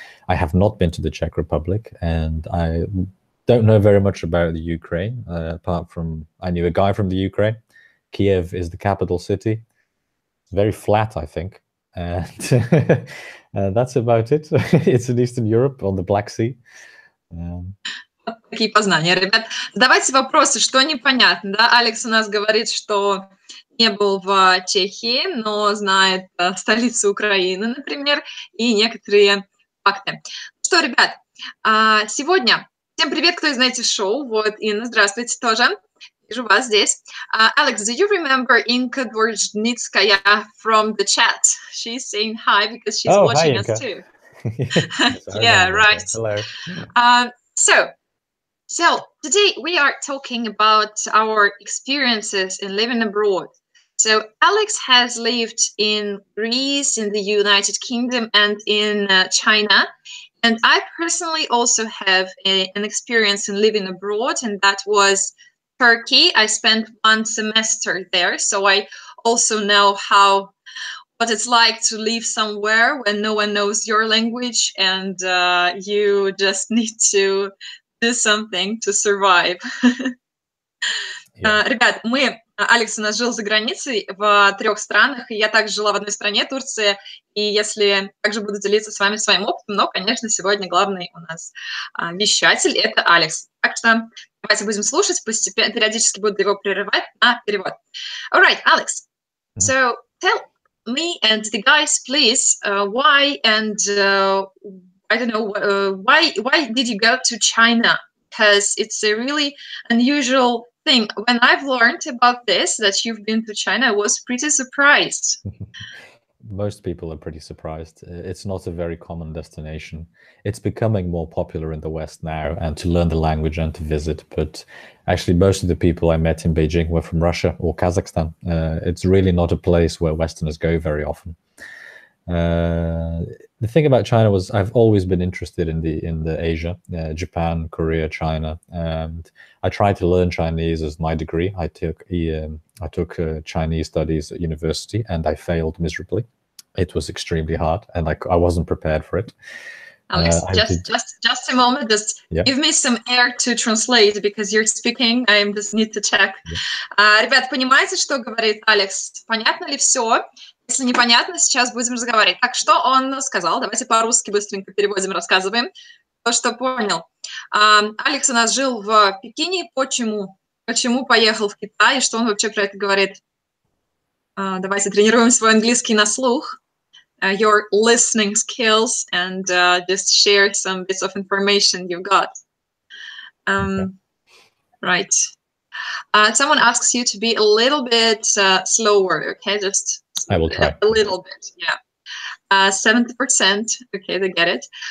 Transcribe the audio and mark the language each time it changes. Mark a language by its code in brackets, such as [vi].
[en] I have not been to the Czech Republic, and I don't know very much about the Ukraine, apart from I knew a guy from the Ukraine. Kiev is the capital city. It's very flat, I think, and that's about it. It's in Eastern Europe on the Black Sea. [ru] Такие познания, ребят. Давайте вопросы, что непонятно, да? Алекс у нас говорит, что не был в Чехии, но знает столицу Украины, например, и некоторые факты. Что, ребят, сегодня всем привет, кто из Native Show. Вот, Инна, здравствуйте тоже. Вижу вас здесь. [en] Alex, do you remember Inka Dvorzhnitskaya from the chat? She's saying hi because she's watching us too. Yes, yeah, right. Hello. So today we are talking about our experiences in living abroad. So Alex has lived in Greece, in the United Kingdom, and in China. And I personally also have an experience in living abroad, and that was Turkey. I spent 1 semester there, so I also know what it's like to live somewhere when no one knows your language, and you just need to do something to survive. [ru] Ребят, Алекс у нас жил за границей в 3 странах, и я также жила в одной стране, Турция, и если также буду делиться с вами своим опытом, но, конечно, сегодня главный у нас вещатель – это Алекс. Так что давайте будем слушать, постепенно, периодически буду его прерывать на перевод. [en] All right, Alex, so tell me and the guys, please, why and I don't know, why did you go to China? Because it's a really unusual thing. When I've learned about this, that you've been to China, I was pretty surprised. most people are pretty surprised. It's not a very common destination. It's becoming more popular in the West now, and to learn the language and to visit. But actually, most of the people I met in Beijing were from Russia or Kazakhstan. It's really not a place where Westerners go very often. The thing about China was I've always been interested in the Asia, Japan, Korea, China, and I tried to learn Chinese as my degree. I took Chinese studies at university, and I failed miserably. It was extremely hard, and I wasn't prepared for it. Alex, just a moment. Just give me some air to translate, because you're speaking. I just need to check. [ru] Ребят, понимаете, что говорит Алекс? Понятно ли все? Если непонятно, сейчас будем разговаривать. Так, что он сказал? Давайте по-русски быстренько переводим, рассказываем. То, что понял. Алекс у нас жил в Пекине. Почему поехал в Китай? И что он вообще про это говорит? Давайте тренируем свой английский на слух. [en] Your listening skills, and just share some bits of information you've got. Right. Someone asks you to be a little bit slower, okay? Just I will try. A little bit, yeah. 70%, okay, they get it.